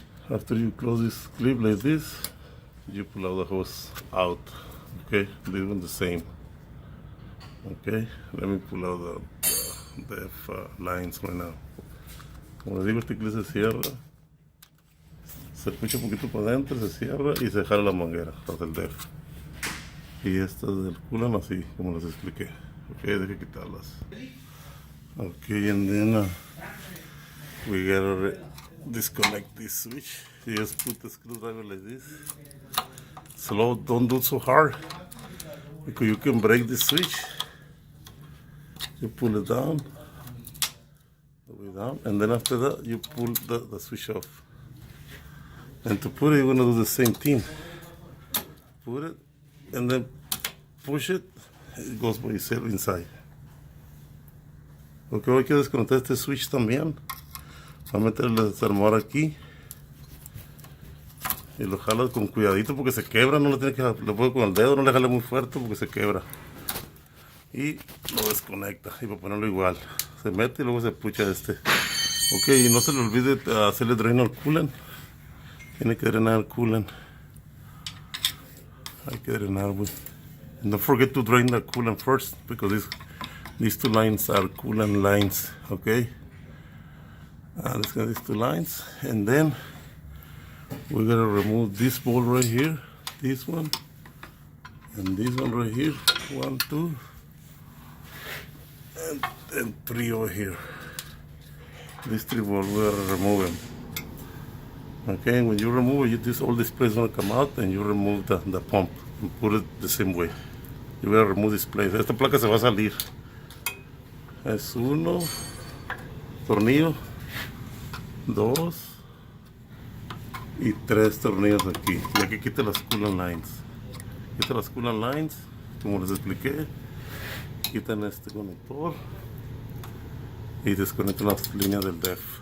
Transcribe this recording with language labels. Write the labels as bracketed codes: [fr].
[en] After you close this clip like this, you pull out the hose out. Okay, this one the same. Okay, let me pull out the DEF lines right now. [es] Como les digo, este clip se cierra, se pucha un poquito para adentro, se cierra y se jala la manguera, las del DEF. Y estas del coolant así, como les expliqué. Ok, deje quitarlas. [en] Ok, and then we gotta disconnect this switch. You just put the screwdriver like this. Slow, don't do it so hard, because you can break the switch. You pull it down, and then after that you pull the switch off. And to put it, you're gonna do the same thing. Put it, and then push it. It goes by itself inside. [es] Ok, ahora hay que desconectar este switch también. Va a meter el desarmador aquí y lo jala con cuidadito porque se quebra. No lo tiene que, lo puede con el dedo, no le jale muy fuerte porque se quebra. Y lo desconecta, y para ponerlo igual se mete y luego se pucha este. Ok, y no se le olvide hacerle drain al coolant. Tiene que drenar el coolant, hay que drenar, güey. [en] And don't forget to drain the coolant first, because these 2 lines are coolant lines. Okay, let's get these 2 lines, and then we're gonna remove this bolt right here, this one, and this one right here. 1, 2, and 3 over here. These 3 bolts, we're gonna remove them. Okay, when you remove it, all this plate is gonna come out, and you remove the pump and put it the same way. You gotta remove this plate. [es] Esta placa se va a salir. Es 1 tornillo, 2 y 3 tornillos aquí. Y aquí quita las coolant lines. Quita las coolant lines, como les expliqué. Quitan este conector y desconectan las líneas del DEF.